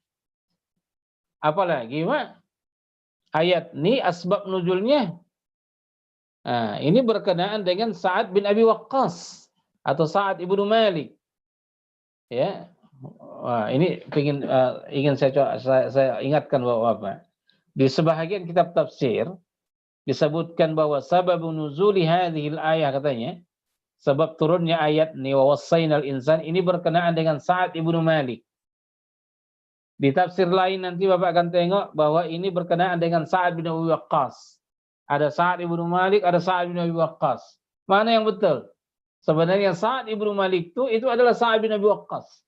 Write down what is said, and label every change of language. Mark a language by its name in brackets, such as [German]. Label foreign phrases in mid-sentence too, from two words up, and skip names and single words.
[Malay] Apalagi, Mak, ayat ini asbab nuzulnya ini berkenaan dengan Sa'ad bin Abi Waqqas atau Sa'ad ibnu Malik. Ya, ini ingin saya ingatkan bahwa apa? Di sebahagian kitab tafsir disebutkan bahwa [Arabic] sababun nuzuli hadhil ayah, [Malay] katanya sebab turunnya ayat ni [Arabic] wa wassaynal insan [Malay] ini berkenaan dengan Sa'ad ibnu Malik. Di tafsir lain nanti Bapak akan tengok bahwa ini berkenaan dengan Sa'ad bin Abi Waqqas. Ada Sa'ad ibnu Malik, ada Sa'ad bin Abi Waqqas. Mana yang betul? Sebenarnya Sa'ad ibnu Malik itu adalah Sa'ad bin Abi Waqqas.